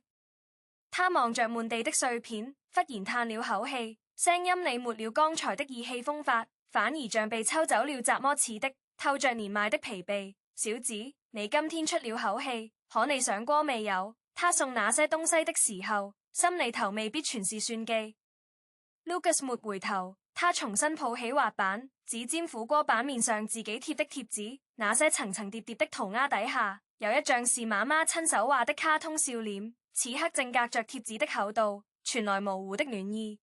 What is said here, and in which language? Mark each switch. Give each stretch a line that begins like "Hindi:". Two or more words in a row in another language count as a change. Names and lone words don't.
Chinese: 他望着滿地的碎片，忽然嘆了口氣，聲音裡沒了剛才的意氣風發，反而像被抽走了雜麼似的，透着年邁的疲憊。小子，你今天出了口氣，可你想過未有？他送那些東西的時候，心裡頭未必全是算計。Lucas 沒回頭，他重新抱起滑板，指尖撫過板面上自己貼的貼紙，那些層層疊疊的塗鴉底下，有一像是媽媽親手畫的卡通笑臉，此刻正隔着貼紙的厚度，傳來模糊的暖意。